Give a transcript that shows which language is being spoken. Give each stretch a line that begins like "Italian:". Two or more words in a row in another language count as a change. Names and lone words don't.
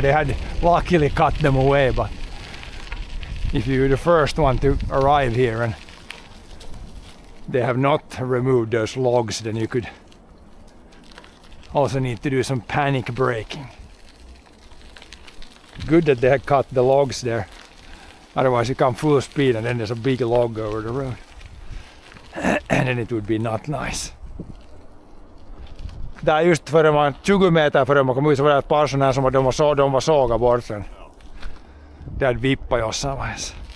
English: They had luckily cut them away, but if you're the first one to arrive here and they have not removed those logs, then you could also need to do some panic braking. Good that they had cut the logs there. Otherwise you come full speed and then there's a big log over the road. And then it would be not nice.
Swedish: Tää just före man 20 meter före man kom ut så var det ett par sådana här som de var såga bort sen. Det hade vippat
Finnish: jossain vaiheessa.